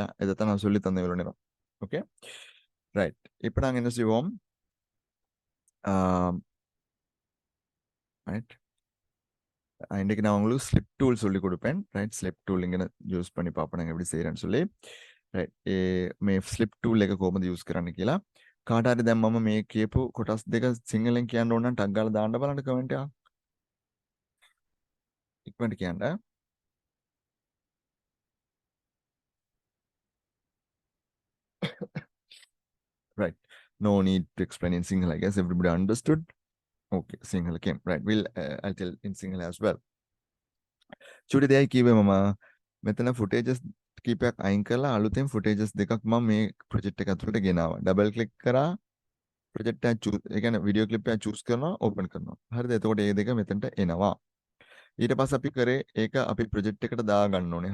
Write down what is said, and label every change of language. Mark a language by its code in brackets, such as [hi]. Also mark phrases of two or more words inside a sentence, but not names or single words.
[ta] இதைத்தான் நான் சொல்லி தந்தேன் இவ்வளவு நேரம். ஓகே, ரைட். இப்போ நாங்க என்ன செய்வோம்? ரைட், இன்னைக்கு நான் உங்களுக்கு [en] slip tool [ta] சொல்லி கொடுப்பேன். ரைட், [en] slip tool [ta] இங்கே யூஸ் பண்ணி பார்ப்போம் நாங்கள் எப்படி செய்யறேன்னு சொல்லி. ரைட், [si] මේ [en] slip tool [si] එක කොහොමද යූස් කරන්න කියලා කාට හරි දැන් මම මේ කියපු කොටස් දෙක සිංහලෙන් කියන්න ඕන නම් ටග් ගාලා දාන්න බලන්න කමෙන්ට් එකක්. ඉක්මනට කියන්න. [en] Right, no need to explain in Sinhala. I guess everybody understood. Okay, Sinhala came. Right, I'll tell in Sinhala as well. [si] චුටි දෙයයි කිව්වේ මම මෙතන footages කීපයක් අයින් කරලා අලුතෙන් footages දෙකක් මම මේ project එක ඇතුළට ගෙනාවා. [en] double click [si] කරා ප්‍රොජෙක්ට් එක චූස් ඒ කියන්නේ [en] video clip [si] එක චූස් කරනවා ඕපන් කරනවා. හරිද? එතකොට ඒ දෙක මෙතනට එනවා. ඊට පස්සේ අපි කරේ ඒක අපි ප්‍රොජෙක්ට් එකට දාගන්න ඕනේ.